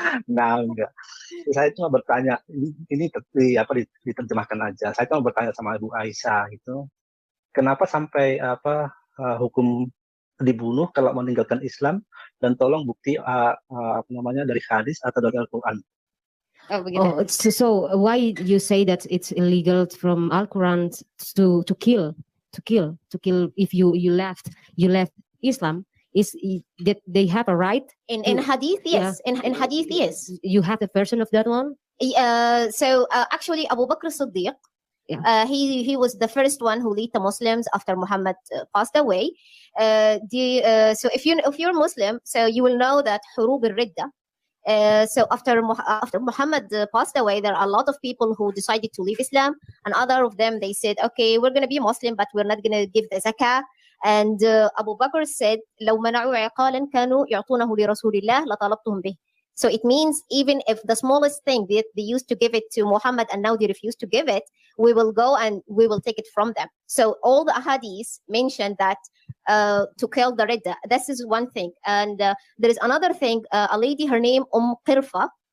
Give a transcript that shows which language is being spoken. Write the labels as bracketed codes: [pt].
[id] Nah, enggak. Saya cuma bertanya, ini diterjemahkan aja. Saya cuma bertanya sama Ibu Aisyah itu, kenapa sampai hukum dibunuh kalau meninggalkan Islam, dan tolong bukti dari hadis atau dari Al-Quran. Oh begitu. [en] Oh, so why you say that it's illegal from Al-Quran to kill if you left Islam? Is that they have a right? In hadith, yes. In hadith, yes. You have the version of that one? Actually, Abu Bakr as-Siddiq, Yeah. he was the first one who led the Muslims after Muhammad passed away. So if you're Muslim, so you will know that Hurub al-Ridda. So after Muhammad passed away, there are a lot of people who decided to leave Islam, and other of them they said, okay, we're going to be Muslim, but we're not going to give the zakah. And Abu Bakr said, [ar] لو منعوا عقالا كانوا يعطونه لرسول الله لطلبتهم به. [en] So it means even if the smallest thing they used to give it to Muhammad and now they refuse to give it, we will go and we will take it from them. So all the ahadith mentioned that to kill the Ridda. This is one thing. And there is another thing, a lady, her name Qirfa.